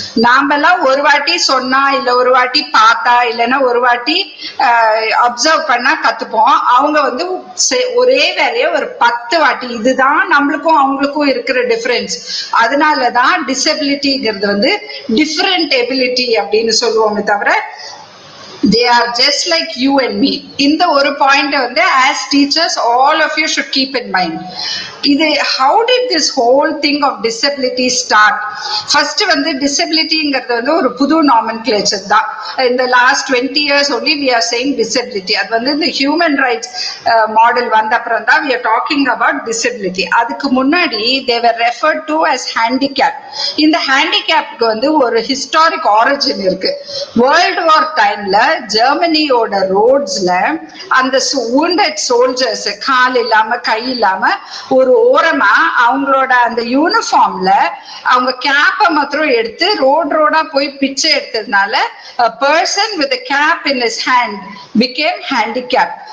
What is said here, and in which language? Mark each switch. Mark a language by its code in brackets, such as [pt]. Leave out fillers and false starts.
[ta] நாமெல்லாம் ஒரு வாட்டி சொன்னா இல்ல ஒரு வாட்டி பார்த்தா இல்லைன்னா ஒரு வாட்டி அப்சர்வ் பண்ணா கத்துப்போம், அவங்க வந்து ஒரே வேலையை ஒரு 10 வாட்டி. இதுதான் நம்மளுக்கும் அவங்களுக்கும் இருக்கிற டிஃபரன்ஸ். அதனாலதான் டிசபிலிட்டிங்கிறது வந்து டிஃபரெண்ட் எபிலிட்டி அப்படின்னு சொல்லுவோமே தவிர [en] they are just like you and me. [ta] இந்த ஒரு பாயிண்ட் வந்து [en] as teachers all of you should keep in mind. இது how did this whole thing of disability start? [ta] First வந்து disabilityங்கிறது வந்து ஒரு புது nomenclature தான். [en] In the last 20 years only we are saying disability. [ta] அது வந்து இந்த [en] human rights model [ta] வந்த அப்புறம் தான் [en] we are talking about disability. [ta] அதுக்கு முன்னாடி [en] they were referred to as handicap. [ta] இந்த handicapக்கு வந்து ஒரு historic origin இருக்கு. World War timeல ஜெர்மனியோட ரோட்ஸ்ல அந்த wounded soldiers கால் இல்லாம கை இல்லாம ஒரு ஓரமா அவங்களோட அந்த யூனிஃபார்ம்ல அவங்க கேப்பை மாத்திரம் எடுத்து ரோடா போய் பிச்சை எடுத்ததுனால [en] a person with a cap in his hand became handicapped.